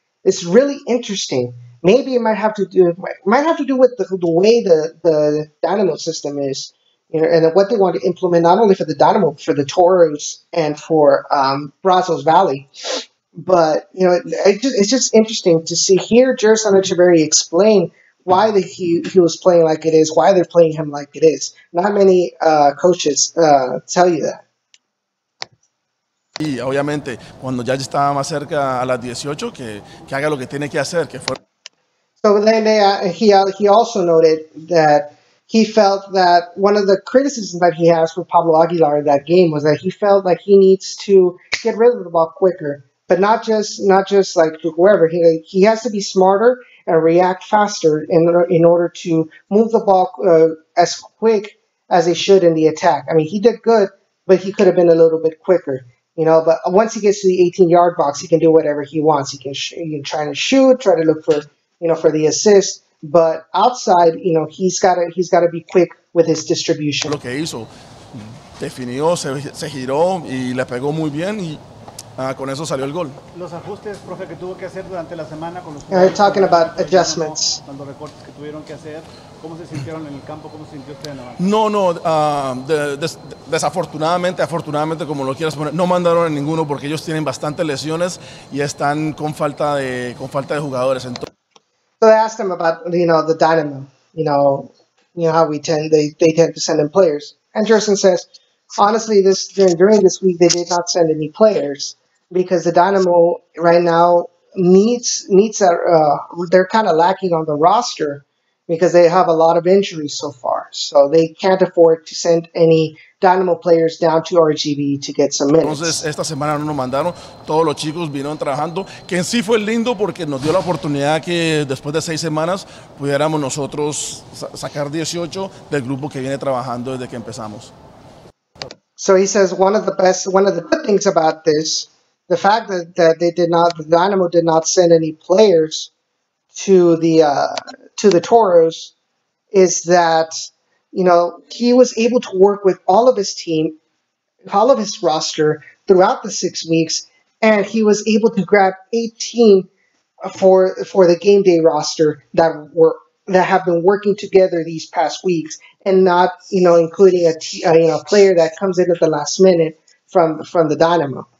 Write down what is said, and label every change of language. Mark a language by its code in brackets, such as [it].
[en] It's really interesting. Maybe it might have to do with the way the Dynamo system is, and what they want to implement not only for the Dynamo, for the Toros and for Brazos Valley. But it's just interesting to hear Gerson Echeverry explain why he was playing like it is, why they're playing him like it is. Not many coaches tell you that. [es] Y obviamente, cuando ya estaba más cerca a las 18, que haga lo que tiene que hacer. [en] So then he also noted that he felt that one of the criticisms that he has for Pablo Aguilar in that game was that he felt like he needs to get rid of the ball quicker, but not just like to whoever. He has to be smarter and react faster in order to move the ball as quick as he should in the attack. I mean, he did good, but he could have been a little bit quicker. But once he gets to the 18-yard box, he can do whatever he wants. He can try to shoot, try to look for for the assist. But outside, he's got to be quick with his distribution. [es] Lo que hizo, definió, se giró y le pegó muy bien y con eso salió el gol. Los ajustes, profe, que tuvo que hacer durante la semana con los jugadores. [en] Talking about adjustments. [es] Los recortes que tuvieron que hacer, ¿cómo se sintieron en el campo? ¿Cómo se sintió usted en la banca? No, desafortunadamente, afortunadamente, como lo quieras poner, no mandaron a ninguno porque ellos tienen bastantes lesiones y están con falta de jugadores. Entonces, [en] so they asked him about the Dynamo, how they tend to send in players, and Gerson says, honestly, during this week they did not send any players because the Dynamo right now needs they're kind of lacking on the roster because they have a lot of injuries so far. So they can't afford to send any Dynamo players down to RGV to get some minutes. [es] Entonces, esta semana no nos mandaron, todos los chicos vinieron trabajando, que en sí fue lindo porque nos dio la oportunidad que después de 6 semanas pudiéramos nosotros sacar 18 del grupo que viene trabajando desde que empezamos. [en] So he says one of the good things about this, the fact that the Dynamo did not send any players to the Toros, is that he was able to work with all of his team, all of his roster throughout the 6 weeks, and he was able to grab 18 for the game day roster that have been working together these past weeks, and not including a player that comes in at the last minute from the Dynamo.